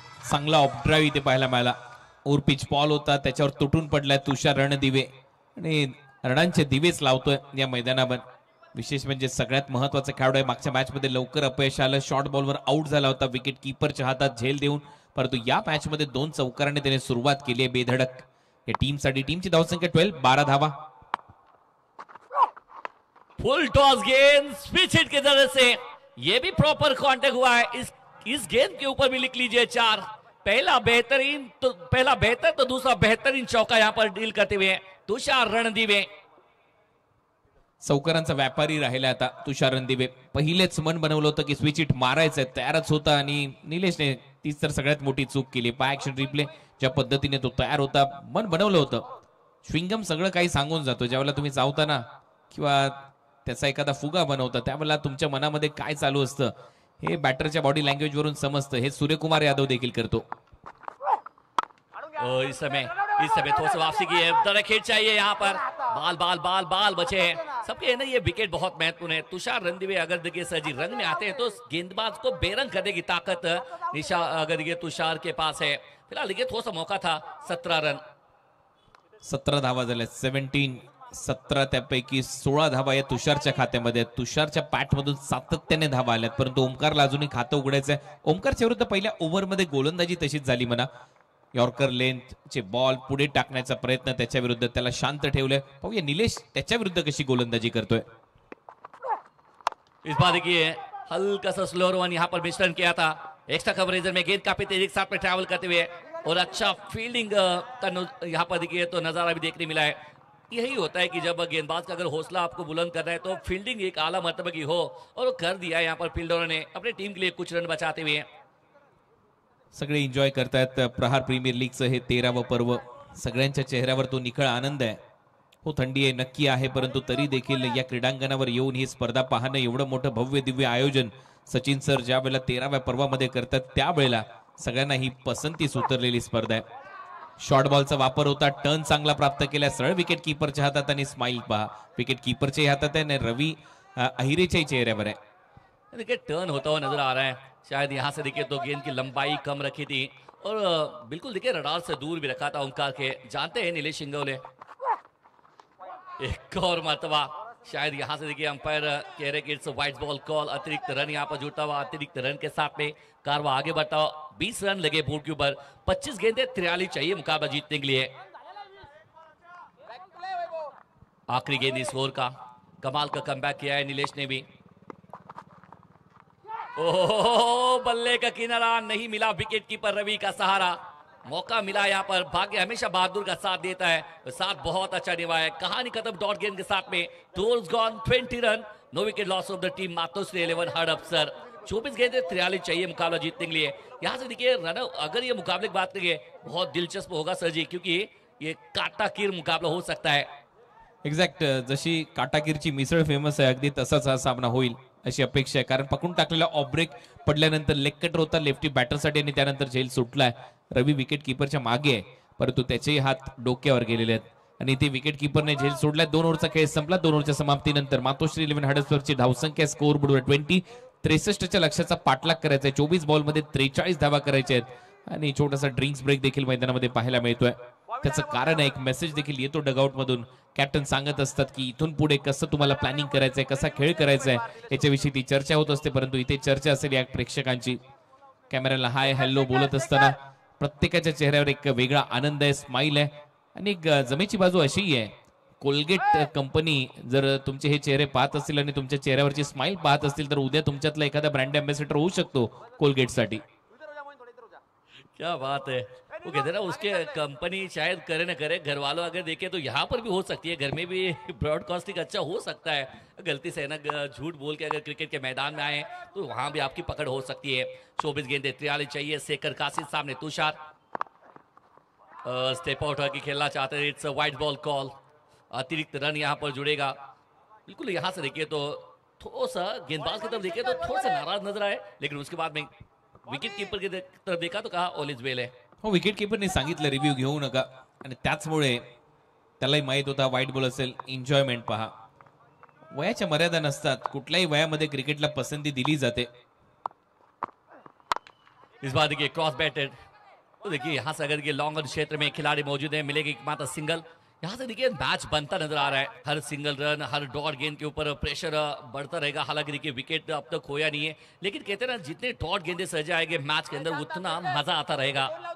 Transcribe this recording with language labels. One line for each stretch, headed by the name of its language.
Marathi: चांगला ऑफड्राईव्ह इथे पाहायला मिळाला. ओर पिच बॉल होता, त्याच्यावर तुटून पडलाय तुषार रणदिवे आणि रणांचे दिवेच लावतोय या मैदानावर. विशेष म्हणजे सगळ्यात महत्वाचा खेळाडू आहे. मागच्या मॅच मध्ये लवकर अपयश आलं, शॉर्ट बॉलवर आउट झाला होता विकेट कीपरच्या हातात झेल देऊन, परंतु या मॅच मध्ये 2 चौकारांनी त्याने सुरुवात केली आहे बेधडक. या टीमसाठी टीमची धावसंख्या 12, 12 धावा.
Hindi: फुल टॉस गेंद स्विच हिट के जरिए से ये भी प्रॉपर कांटेक्ट हुआ है। इस गेंद के ऊपर भी लिख लीजिए 4। पहला बेहतर तो दूसरा बेहतरीन चौका यहां पर डील करते हुए तुषार रणदिवे।
Marathi: चौकारांचा व्यापारी राहिला आता तुषार रणदिवे. पहिलेच मन बनवलं होतं की स्विच हिट मारायचंय, तयारच होता आणि निलेशने तीच तर सगळ्यात मोठी चूक केली. पाय ऍक्शन रिप्ले ज्या पद्धतीने तो तयार होता, मन बनवलं होतं. श्विंगम सगळं काही सांगून जातो. ज्यावेळेला तुम्ही चावता ना किंवा त्याचा एखादा फुगा बनवता, त्यावेळेला तुमच्या मनामध्ये काय चालू असतं हे बॅटरच्या बॉडी लँग्वेज वरून समजतं. हे सूर्यकुमार यादव देखील करतो.
Hindi: इस समय थोड़ा सा वापसी की है, दरक हिट चाहिए यहाँ पर। बाल बचे हैं सबके, है ना। ये विकेट बहुत महत्वपूर्ण है। तुषार रणदिवे अगर देखिए सर जी रंग में आते हैं तो गेंदबाज को बेरंग करने की ताकत निशा अगर देखिए तुषार के पास है। फिलहाल देखिए थोड़ा सा मौका था। 17 रन,
Marathi: 17 धावा झाल्या. 17 त्यापैकी 16 धावा या तुषारच्या खात्यामध्ये. तुषारच्या पॅटमधून सातत्याने धावा आल्यात, परंतु ओमकारला अजूनही खातं उघडायचंय. ओमकारच्या विरुद्ध पहिल्या ओव्हरमध्ये गोलंदाजी तशीच झाली म्हणा. यॉर्कर लेंथचे बॉल पुढे टाकण्याचा प्रयत्न त्याच्या विरुद्ध, त्याला शांत ठेवलंय. पाहूया निलेश त्याच्या विरुद्ध कशी गोलंदाजी करतोय.
Hindi: इस बार देखिए हल्का सा स्लोअर वन यहाँ पर मिश्रण किया था। एक्स्ट्रा कवरेज में गेंद काफी तेजी के साथ में ट्रैवल करते हुए और अच्छा फील्डिंग का यहाँ पर देखिए तो नजारा भी देखने मिला है। यही होता है कि जब गेंदबाज का अगर हौसला आपको बुलंद करना है तो फील्डिंग एक आला मर्तबे की हो, और वो कर दिया यहाँ पर फील्डरों ने अपनी टीम के लिए कुछ रन बचाते हुए।
Marathi: सगळे एन्जॉय करतायत प्रहार प्रीमियर लीगचं हे 13वं पर्व. सगळ्यांच्या चेहऱ्यावर तो निखळ आनंद आहे. हो, थंडी आहे नक्की आहे, परंतु तरी देखील या क्रीडांगणावर येऊन ही स्पर्धा पाहणं, एवढं मोठं भव्य दिव्य आयोजन सचिन सर ज्या वेळेला 13व्या पर्वामध्ये करतात त्यावेळेला सगळ्यांना ही पसंतीस उतरलेली स्पर्धा आहे. शॉर्ट बॉलचा वापर होता, टर्न चांगला प्राप्त केला, सरळ विकेट कीपरच्या हातात आणि स्माइल पहा विकेट कीपरच्या हातात आहे आणि रवी अहिरेच्या चेहऱ्यावर आहे.
Hindi: देखिए टर्न होता हुआ नजर आ रहा है। शायद यहाँ से देखिए तो गेंद की लंबाई कम रखी थी और बिल्कुल देखिए रडार से दूर भी रखा था ओंकार के। जानते हैं नीलेश सिंगोले। एक और मरतबा शायद यहाँ से देखिए अंपायर कह रहे कि
English: It's wide ball call.
Hindi: अतिरिक्त रन यहाँ पर जुड़ता हुआ, अतिरिक्त रन के साथ में कारवा आगे बढ़ता हुआ। 20 रन लगे बोर्ड के ऊपर, 25 गेंदें 43 चाहिए मुकाबला जीतने के लिए। आखिरी गेंद इस ओवर का, कमाल का कमबैक किया है नीलेश ने भी। ओह, बल्ले का किनारा नहीं मिला, विकेट कीपर रवि का सहारा। मौका मिला यहाँ पर, भाग्य हमेशा बहादुर का साथ देता है, साथ बहुत अच्छा निभाया। कहानी खत्म डॉट गेंद के साथ में।
English: Tours gone 20 run, no wicket loss of the team.
Hindi: Matoshree 11 heard up sir. 24 गेंदें 43 चाहिए मुकाबला जीतने के लिए। यहाँ से देखिए रन, अगर ये मुकाबले की बात करेंगे बहुत दिलचस्प होगा सर जी, क्योंकि ये काटाकीर मुकाबला हो सकता है।
Marathi: एक्झॅक्ट जशी काटाकीरची मिसळ फेमस आहे, अगदी तसाच हा सामना होईल अशी अपेक्षा आहे. कारण पकडून टाकलेला ऑफ ब्रेक पडल्यानंतर लेग कटर होता लेफ्टी बॅटरसाठी आणि त्यानंतर झेल सुटलाय. रवी विकेट कीपरच्या मागे आहे, परंतु त्याचेही हात डोक्यावर गेलेले आहेत आणि ते विकेट कीपरने झेल सोडलाय. 2 ओव्हरचा खेळ संपला. 2 ओव्हरच्या समाप्तीनंतर मातोश्री 11 हडसवरची धावसंख्या स्कोर बोर्डवर 20. 63च्या लक्ष्याचा पाठलाग करायचा आहे. 24 बॉलमध्ये 43 धावा करायच्या आहेत आणि छोटासा ड्रिंक्स ब्रेक देखील मैदानामध्ये पाहायला मिळतोय. त्याचं कारण आहे, एक मेसेज देखील येतो डगआउट मधून. कॅप्टन सांगत असतात की इथून पुढे कसं तुम्हाला प्लॅनिंग करायचंय, कसा खेळ करायचा आहे याच्याविषयी ती चर्चा होत असते. परंतु इथे चर्चा असेल या प्रेक्षकांची. कॅमेऱ्याला हाय हॅलो बोलत असताना प्रत्येकाच्या चेहऱ्यावर एक वेगळा आनंद आहे, स्माइल आहे. आणि एक जमेची बाजू अशीही आहे, कोलगेट कंपनी जर तुमचे हे चेहरे पाहत असतील आणि तुमच्या चेहऱ्यावरची स्माइल पाहत असतील तर उद्या तुमच्यातला एखादा ब्रँड अँबॅसेडर होऊ शकतो कोलगेटसाठी.
Hindi: क्या बात है। वो कहते हैं ना उसके कंपनी शायद करे ना करे, घर वालों अगर देखे तो यहाँ पर भी हो सकती है, घर में भी ब्रॉडकास्टिंग अच्छा हो सकता है। गलती से ना झूठ बोल के अगर क्रिकेट के मैदान में आए तो वहां भी आपकी पकड़ हो सकती है। 24 गेंदें 43 चाहिए। शेखर कासिद सामने तुषार। स्टेप आउट की खेलना चाहते हैं,
English: it's wide ball call,
Hindi: अतिरिक्त रन यहाँ पर जुड़ेगा। बिल्कुल यहाँ से देखिए तो थोड़ा सा गेंदबाज की तरफ देखिए तो थोड़ा सा नाराज नजर आए, लेकिन उसके बाद में विकेट कीपर की तरफ देखा तो कहा
English: all is well
Hindi: है।
Marathi: हो, विकेट कीपरने सांगितलं रिव्ह्यू घेऊ नका आणि त्याचमुळे त्यालाही माहित होता वाईट बॉल असेल, एन्जॉयमेंट पहा। वयाच्या मर्यादा नसतात, कुठल्याही वयामध्ये क्रिकेटला पसंती दिली जाते।
Hindi: इस बार देखिए क्रॉस बैटेड, तो देखिए यहाँ से अगर ये लॉन्ग ऑन क्षेत्र में खिलाड़ी मौजूद है, मिलेगी एकमात्र सिंगल। यहाँ से देखिए मैच बनता नजर आ रहा है, हर सिंगल रन हर डॉट गेंद के ऊपर प्रेशर बढ़ता रहेगा। हालांकि देखिए विकेट अब तक खोया नहीं है, लेकिन कहते हैं ना जितने डॉट गेंदे सज आएंगे मैच के अंदर उतना मजा आता रहेगा।